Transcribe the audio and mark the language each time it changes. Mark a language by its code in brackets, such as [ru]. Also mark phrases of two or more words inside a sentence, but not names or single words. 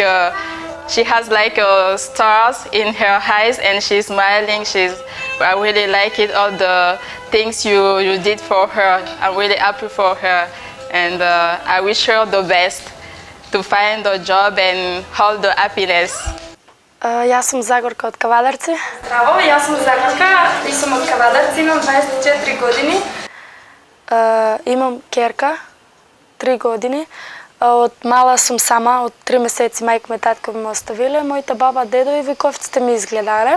[en] She has like stars in her eyes and she's smiling. I really like it, all the things you did for her. I'm really happy for her and I wish her the best to find a job and all the happiness. [mk] Јас сум Загорка од Кавадарци. Здраво, јас сум Загорка и сум од Кавадарци, имам 24 години. Имам керка, 3 години. Од мала сум сама, од 3 месеци мајка ме татко ме оставиле, моите баба, дедо и виковците ми изгледаре.